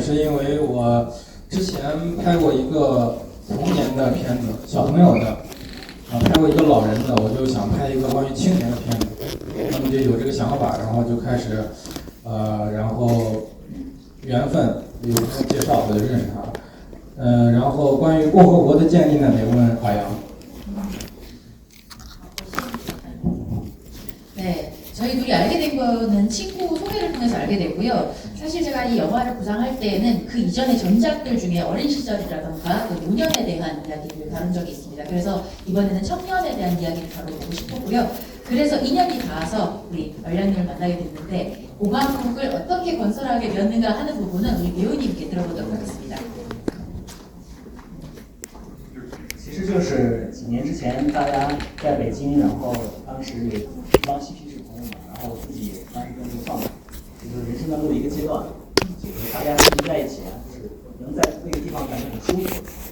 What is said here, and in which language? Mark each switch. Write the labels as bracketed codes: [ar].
[zh] 是因为我之前拍过一个童年的片子，小朋友的，拍过一个老人的，我就想拍一个关于青年的片子，那么就有这个想法，然后就开始，然后缘分有朋友介绍，我就认识他，然后关于共和国的建立呢，得问海洋。 [ko] 네, 저희 둘이 알게 된 거는 친구 소개를 통해서 알게 됐고요. 사실 제가 이 영화를 구상할 때에는 그 이전의 전작들 중에 어린 시절이라던가 그 노년에 대한 이야기를 다룬 적이 있습니다. 그래서 이번에는 청년에 대한 이야기를 다뤄보고 싶었고요. 그래서 인연이 닿아서 우리 얼량님을 만나게 됐는데 공화국을 어떻게 건설하게 되었는가 하는 부분은 우리 배우님께 들어보도록 하겠습니다. [zh] 其实就是几年之前，大家在北京，然后当时也一帮嬉皮士朋友们，然后自己也当时跟流放，这就是人生当中的一个阶段。就是大家聚集在一起啊，就是能在那个地方感觉很舒服。